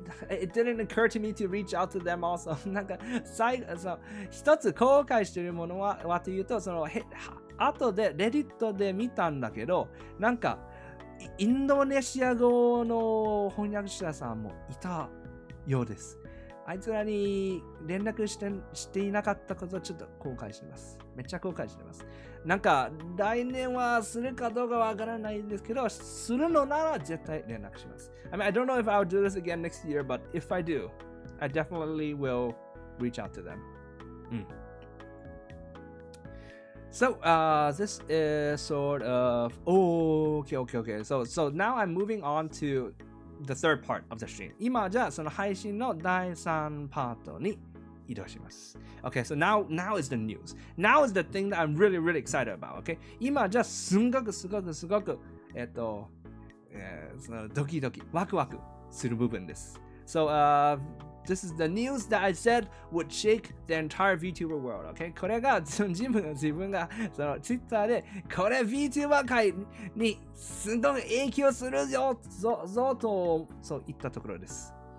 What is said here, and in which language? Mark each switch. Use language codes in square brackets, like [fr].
[en] It didn't occur to me to reach out to them also. [ja] なんか一つ後悔しているものはというと、後でレディットで見たんだけど、なんかインドネシア語の翻訳者さんもいたようです。あいつらに連絡していなかったことをちょっと後悔してます。めっちゃ後悔してます。なんか来年はするかどうかわからないんですけど、するのなら絶対連絡します。 [en] I mean, I don't know if I'll do this again next year, but if I do, I definitely will reach out to them. So this is sort of okay. So now I'm moving on to the third part of the stream. [ja] 今じゃあその配信の第3パートに移動します。 [en] Okay, so now is the news. Now is the thing that I'm really excited about. [ja] Okay, 今じゃあすごくそのドキドキワクワクする部分です。 [en] So this is the news that I said would shake the entire VTuber world. [ja] Okay, これが自分がその Twitter でこれ VTuber 界にすごい影響するぞとそう言ったところです。